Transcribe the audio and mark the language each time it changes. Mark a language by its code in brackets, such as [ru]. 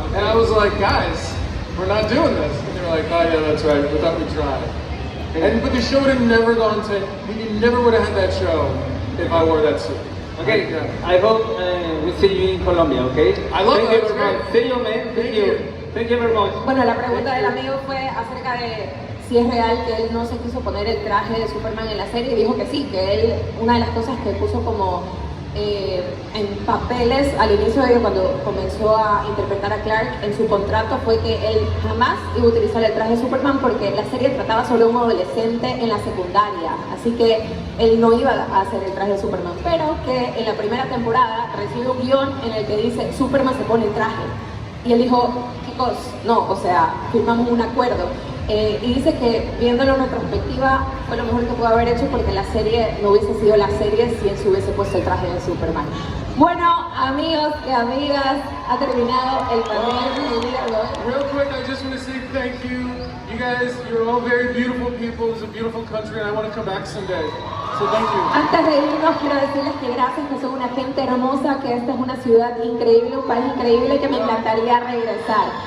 [en] And I was like, guys, we're not doing this. And they were like, oh yeah, that's right, we thought we'd try. But the show would have never gone to, we never would have had that show if I wore that suit. Okay, I hope we see you in Colombia, okay? I love Thank that, you very much. See you, man. Thank you. Thank you very much. [es] Bueno, la pregunta del amigo fue acerca de si es real que él no se quiso poner el traje de Superman en la serie y dijo que sí, que él, una de las cosas que puso como en papeles al inicio de cuando comenzó a interpretar a Clark en su contrato fue que él jamás iba a utilizar el traje de Superman porque la serie trataba sobre un adolescente en la secundaria, así que él no iba a hacer el traje de Superman, pero que en la primera temporada recibe un guión en el que dice Superman se pone el traje y él dijo, chicos, no, o sea, firmamos un acuerdo. Y dice que viéndolo en retrospectiva fue lo mejor que pudo haber hecho porque la serie no hubiese sido la serie si él se hubiese puesto el traje de Superman. Bueno, amigos y amigas, ha terminado el panel. [en] Real quick, I just want to say thank you. You guys, you're all very beautiful people. It's a beautiful country and I want to come back someday. So thank you. [es] Antes de irnos quiero decirles que gracias, que son una gente hermosa, que esta es una ciudad increíble, un país increíble que me encantaría regresar.